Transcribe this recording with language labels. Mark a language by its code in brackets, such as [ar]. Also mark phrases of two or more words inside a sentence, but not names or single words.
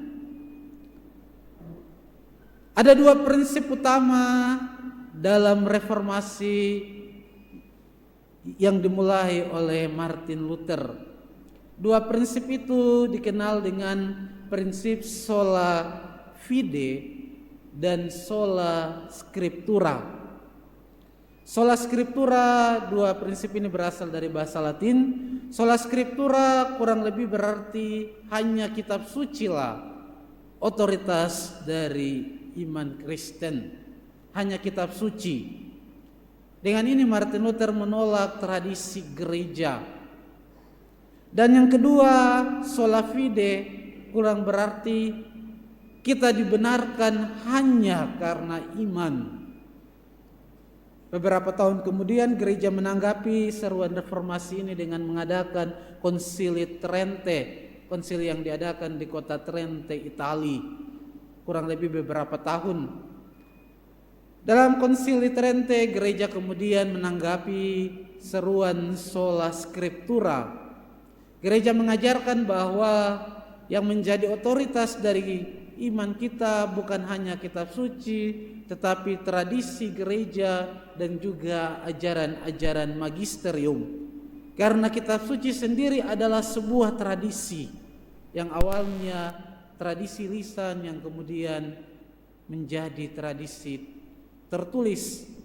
[id] Ada dua prinsip utama dalam reformasi yang dimulai oleh Martin Luther. Dua prinsip itu dikenal dengan prinsip [la] sola fide [id] dan [la] sola scriptura. Sola scriptura, [id] dua prinsip ini berasal dari bahasa Latin. [la] Sola scriptura [id] kurang lebih berarti hanya kitab suci lah otoritas dari iman Kristen, hanya kitab suci. Dengan ini Martin Luther menolak tradisi gereja. Dan yang kedua, [la] sola fide [id] kurang berarti kita dibenarkan hanya karena iman. Beberapa tahun kemudian gereja menanggapi seruan reformasi ini dengan mengadakan Konsili Trente, konsili yang diadakan di kota Trente, Italia, kurang lebih beberapa tahun. Dalam Konsili Trente, gereja kemudian menanggapi seruan [la] sola scriptura. [id] Gereja mengajarkan bahwa yang menjadi otoritas dari iman kita bukan hanya kitab suci, tetapi tradisi gereja dan juga ajaran-ajaran magisterium. Karena kitab suci sendiri adalah sebuah tradisi yang awalnya tradisi lisan yang kemudian menjadi tradisi tertulis.